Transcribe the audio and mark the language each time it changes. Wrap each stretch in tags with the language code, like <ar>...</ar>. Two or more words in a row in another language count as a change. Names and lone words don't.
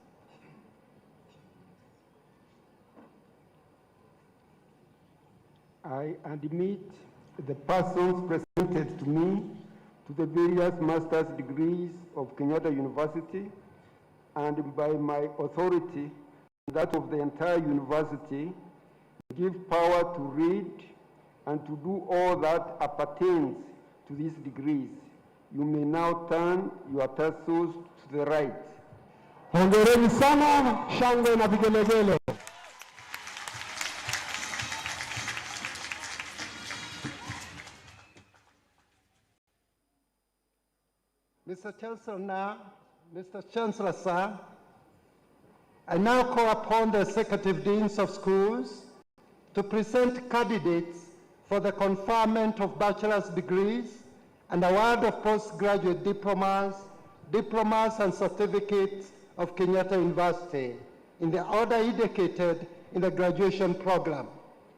<en>I admit the persons presented to me to the various master's degrees of Kenyatta University, and by my authority, that of the entire university, give power to read and to do all that appertains to these degrees. You may now turn your pencils to the right.</en> <sw>Hongereni sana, shangwe na vigelegele.</sw> <en>Mr. Chancellor, sir, I now call upon the executive deans of schools to present candidates for the conferment of bachelor's degrees and award of postgraduate diplomas and certificates of Kenyatta University in the order indicated in the graduation program.</en>